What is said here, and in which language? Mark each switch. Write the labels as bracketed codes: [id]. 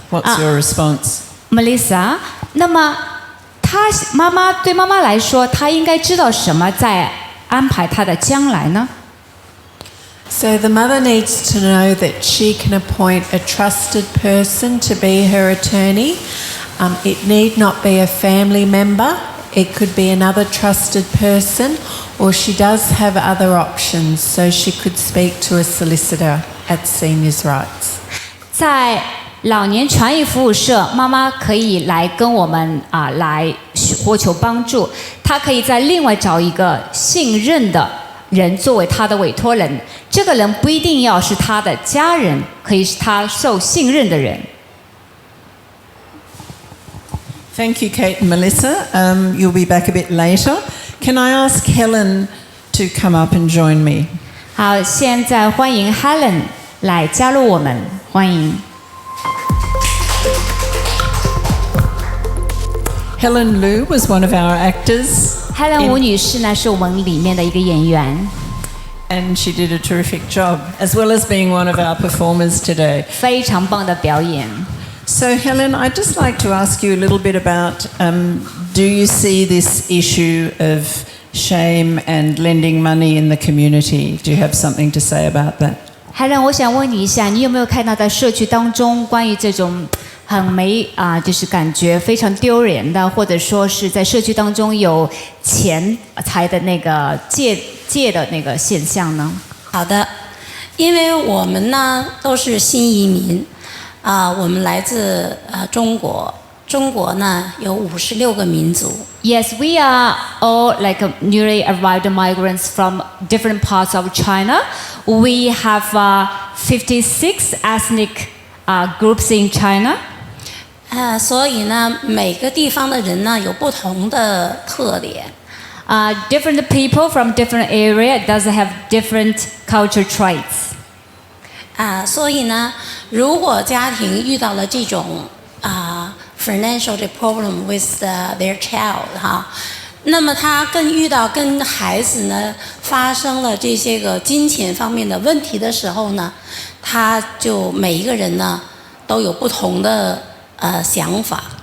[en] What's your response? [zh] Melissa, 那么对妈妈来说，她应该知道什么在安排她的将来呢？ [en] So the mother needs to know that she can appoint a trusted person to be her attorney. It need not be a family member. It could be another trusted person, or she does have other options. So she could speak to a solicitor at Seniors' Rights. [zh] 在老年权益服务社，妈妈可以来跟我们来获求帮助。她可以再另外找一个信任的人作为她的委托人，这个人不一定要是她的家人，可以是她受信任的人。 [en] Thank you, Kate and Melissa. You'll be back a bit later. Can I ask Helen to come up and join me? [zh] 好，现在欢迎 Helen 来加入我们，欢迎。 [en] Helen Liu was one of our actors. [zh] Helen 吴女士呢，是我们里面的一个演员。 [en] And she did a terrific job, as well as being one of our performers today. [zh] 非常棒的表演。 [en] So Helen, I'd just like to ask you a little bit about Do you see this issue of shame and lending money in the community? Do you have something to say about that? [zh] Helen， 我想问你一下，你有没有看到在社区当中关于这种就是感觉非常丢人的，或者说是在社区当中有钱财的那个借的那个现象呢？好的，因为我们呢都是新移民我们来自中国。中国呢有56个民族。 [en] Yes, we are all like newly arrived migrants from different parts of China. We have 56 ethnic groups in China. [zh] 所以呢，每个地方的人呢有不同的特点。 [en] Different people from different area does have different culture traits. [zh] 所以呢，如果家庭遇到了这种 [en] financial problem with their child [zh] 那么他遇到跟孩子呢发生了这些个金钱方面的问题的时候呢，他就每一个人呢都有不同的想法。